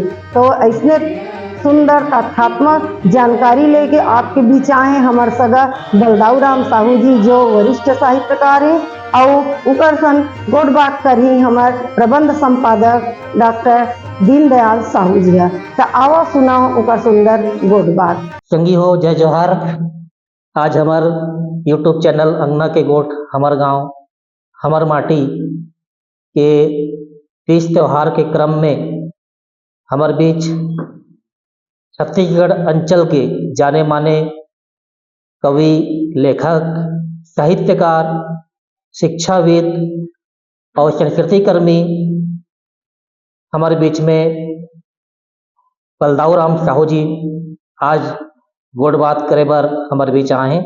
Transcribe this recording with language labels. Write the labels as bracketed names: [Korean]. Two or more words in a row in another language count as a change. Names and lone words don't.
[Chhattisgarhi] तो ऐसने सुंदर तथ्यात्मक जानकारी लेके आपके बीच आए हमार सगा बलदाऊ राम साहू जी जो वरिष्ठ साहित्यकार हैं और उकर सन गोड बात करी हमार प्रबंध संपादक डॉक्टर दीनदयाल साहू जी है। तो आओ सुनाओ उकर सुंदर गोड बात। संगी हो, जय जोहार। आज हमार यूट्यूब चैनल अंगना के गोठ हमार गांव हमार माटी के तीज त्योहार के क्रम में हमार बीच छत्तीसगढ़ अंचल के जाने माने कवि, लेखक, साहित्यकार, शिक्षाविद और संस्कृति कर्मी हमारे बीच में बलदाऊ राम साहू जी आज गोड बात करे बर हमारे बीच आए हैं।